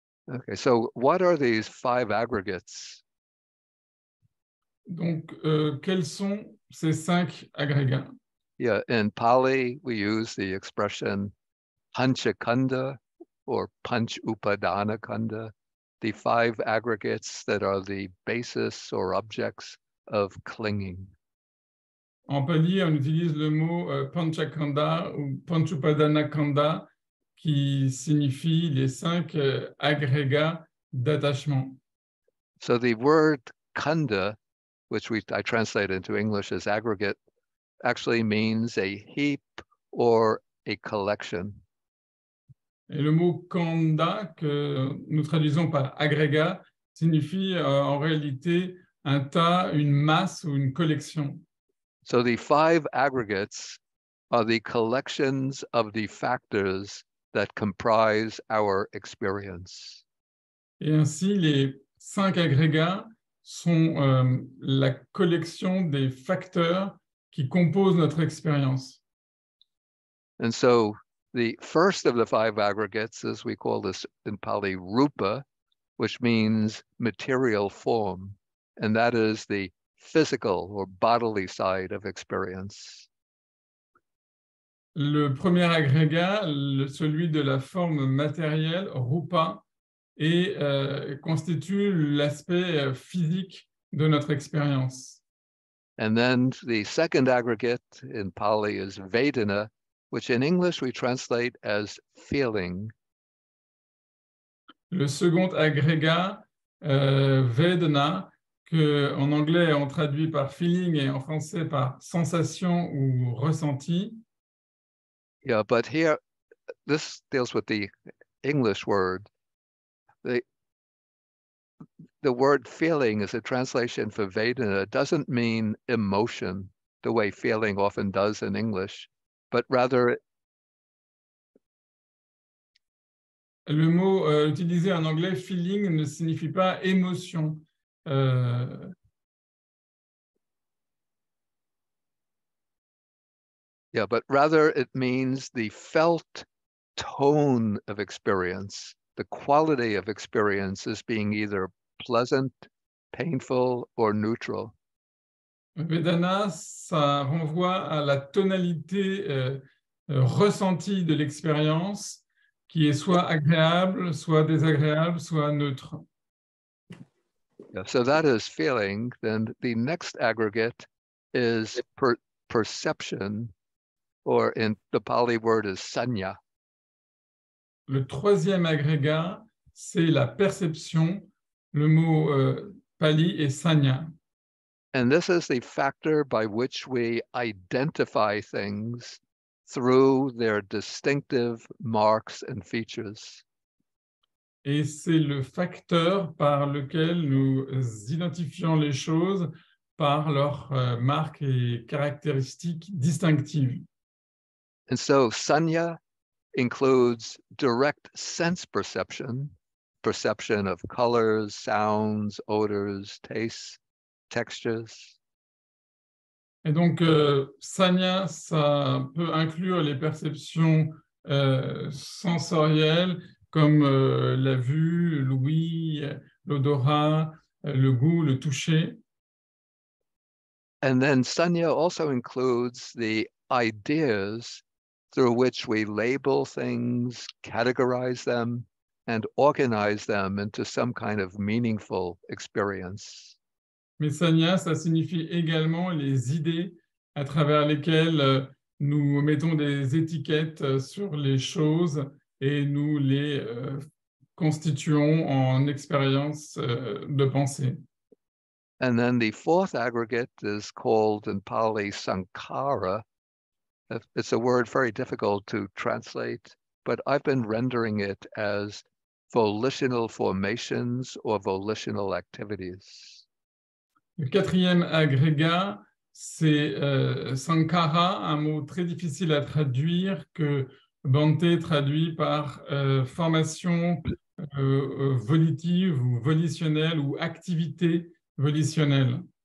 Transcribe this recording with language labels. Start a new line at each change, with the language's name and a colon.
English: Okay, so what are these 5 aggregates?
French: Donc, quels sont ces 5 agrégats?
English: Yeah, in Pali, we use the expression panchakanda or panch upadana kanda, the 5 aggregates that are the basis or objects of clinging.
French: En pali, on utilise le mot panchakanda ou panchupadanakanda, qui signifie les 5 agrégats d'attachement.
English: So the word kanda, which I translate into English as aggregate, actually means a heap or a collection.
French: Et le mot kanda, que nous traduisons par agrégat, signifie en réalité un tas, une masse ou une collection.
English: So the 5 aggregates are the collections of the factors that comprise our experience.
French: Et ainsi, les 5 agrégats sont la collection des facteurs qui composent notre expérience.
English: And so the first of the 5 aggregates, as we call this in Pali, rupa, which means material form, and that is the physical or bodily side of experience.
French: Le premier agrégat, celui de la forme matérielle, rupa, et constitue l'aspect physique de notre expérience.
English: And then the second aggregate in Pali is Vedana, which in English we translate as feeling.
French: Le second agrégat, Vedana, que en anglais on traduit par feeling et en français par sensation ou ressenti.
English: Yeah, but here, this deals with the English word. The word feeling is a translation for Vedana. It doesn't mean emotion, the way feeling often does in English, but rather
French: Le mot utilisé en anglais, feeling, ne signifie pas émotion.
English: yeah, but rather it means the felt tone of experience, the quality of experience as being either pleasant, painful, or neutral.
French: Vedana, ça renvoie à la tonalité ressentie de l'expérience, qui est soit agréable, soit désagréable, soit neutre.
English: Yeah, so that is feeling. Then the next aggregate is perception, or in the Pali word is sanya.
French: Le troisième agrégat, c'est la perception. Le mot pali est sanya.
English: And this is the factor by which we identify things through their distinctive marks and features.
French: Et c'est le facteur par lequel nous identifions les choses par leurs marques et caractéristiques distinctives.
English: And so sanya includes direct sense perception, perception of colors, sounds, odors, tastes, textures.
French: Et donc, sanya, ça peut inclure les perceptions sensorielles comme la vue, l'ouïe, l'odorat, le goût, le toucher.
English: And then sanya also includes the ideas through which we label things, categorize them, and organize them into some kind of meaningful experience.
French: Mais sanya, ça signifie également les idées à travers lesquelles nous mettons des étiquettes sur les choses et nous les constituons en expériences de pensée.
English: And then the fourth aggregate is called in Pali sankhara. It's a word very difficult to translate, but I've been rendering it as volitional formations or volitional activities.
French: Le quatrième agrégat, c'est sankhara, un mot très difficile à traduire que Bhante traduit par formation volitive ou volitionnelle ou activité volitionnelle.